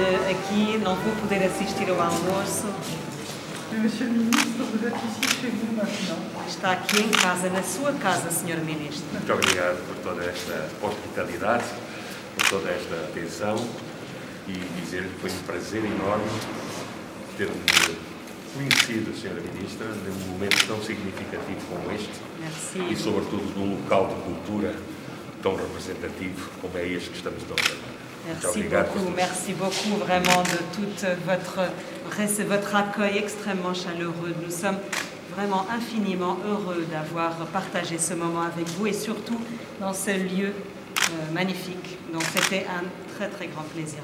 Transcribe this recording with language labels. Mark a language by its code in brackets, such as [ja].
[pt] Aqui não vou poder assistir ao almoço. [fr] Monsieur le ministre, vous êtes ici chez vous maintenant. [pt] Está aqui em casa, na sua casa, Sr. Ministro. Muito obrigado por toda esta hospitalidade, por toda esta atenção e dizer que foi um prazer enorme ter-me conhecido, Sra. Ministra, num momento tão significativo como este. [fr] Merci. [pt] E, sobretudo, num local de cultura tão representativo como é este que estamos a fazer. [fr] Merci beaucoup vraiment de tout votre accueil extrêmement chaleureux. Nous sommes vraiment infiniment heureux d'avoir partagé ce moment avec vous et surtout dans ce lieu magnifique. Donc c'était un très très grand plaisir.